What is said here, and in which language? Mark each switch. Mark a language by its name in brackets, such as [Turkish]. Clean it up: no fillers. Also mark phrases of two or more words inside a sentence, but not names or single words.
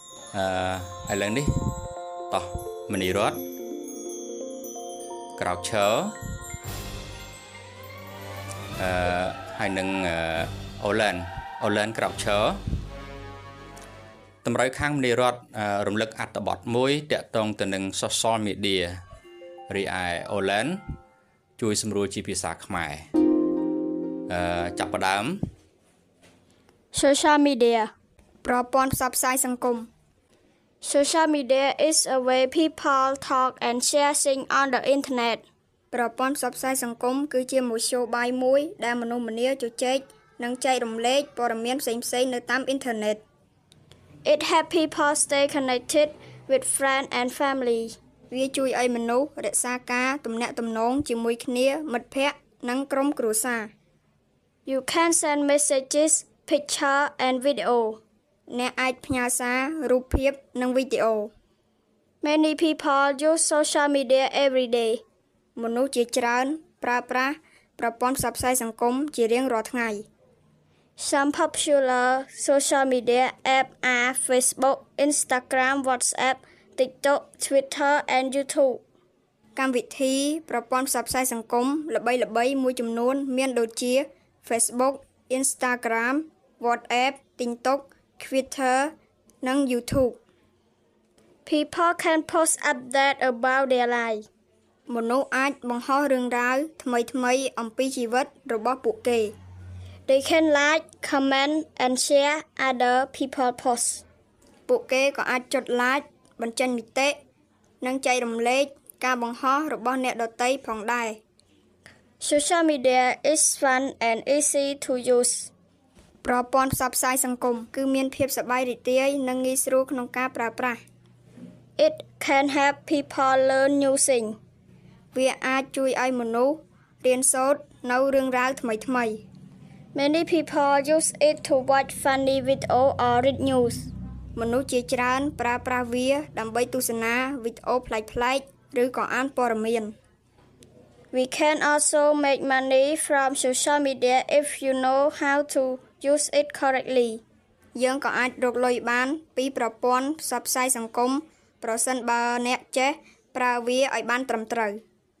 [Khmer] ឥឡូវនេះតោះមនីរតក្រោកឈរហើយនឹងអូឡែនក្រោកឈរតម្រូវខាងមនីរតរំលឹកអត្ថបទមួយតាក់ទងទៅនឹង [English] social media [Khmer] រីឯអូឡែនជួយសម្រួលជាភាសាខ្មែរចាប់ផ្ដើម [English] Social media [Khmer] ប្រព័ន្ធផ្សព្វផ្សាយសង្គម [English] Social media is a way people talk and share things on the internet. [Khmer] ប្រព័ន្ធផ្សព្វផ្សាយសង្គមគឺជាមធ្យោបាយមួយដែលមនុស្សម្នាជជែកនិងចែករំលែកព័ត៌មានផ្សេងៗនៅតាមអ៊ីនធឺណិត [English] It helps people stay connected with friends and family. [Khmer] វាជួយឲ្យមនុស្សរក្សាការទំនាក់ទំនងជាមួយគ្នាមិត្តភ័ក្តិនិងក្រុមគ្រួសារ [English] You can send messages, picture and video. [Khmer] អ្នកអាចផ្ញើសាររូបភាពនិងវីដេអូ [English] Many people use social media every day. [Khmer] មនុស្សជាច្រើនប្រើប្រាស់ប្រព័ន្ធផ្សព្វផ្សាយសង្គមជារៀងរាល់ថ្ងៃ [English] Some popular social media apps are Facebook, Instagram, WhatsApp, TikTok, Twitter and YouTube. [Khmer] កម្មវិធីប្រព័ន្ធផ្សព្វផ្សាយសង្គមល្បីៗមួយចំនួនមានដូចជា Facebook, Instagram, WhatsApp, TikTok, Twitter និង YouTube. [English] People can post updates about their life. [Khmer] មនុស្សអាចបង្ហោះរឿងរ៉ាវថ្មីៗអំពីជីវិតរបស់ពួកគេ [English] They can like, comment and share other people's posts. [Khmer] ពួកគេក៏អាចចុច like បញ្ចេញមតិនិងចែករំលែកការបង្ហោះរបស់អ្នកដទៃផងដែរ [English] Social media is fun and easy to use. [Khmer] ប្រព័ន្ធផ្សព្វផ្សាយសង្គមគឺមានភាពសប្បាយរីករាយនិងងាយស្រួលក្នុងការប្រើប្រាស់ [English] It can help people learn new things. [Khmer] វាអាចជួយឲ្យមនុស្សរៀនសូត្រនៅរឿងរ៉ាវថ្មីៗ [English] Many people use it to watch funny videos or read news. [Khmer] មនុស្សជាច្រើនប្រើប្រាស់វាដើម្បីទស្សនាវីដេអូប្លែកៗឬក៏អានព័ត៌មាន [English] We can also make money from social media if you know how to use it correctly. [Khmer] យើងក៏អាចរកលុយបានពីប្រព័ន្ធផ្សព្វផ្សាយសង្គមប្រសិនបើអ្នកចេះប្រើវាឲ្យបានត្រឹមត្រូវ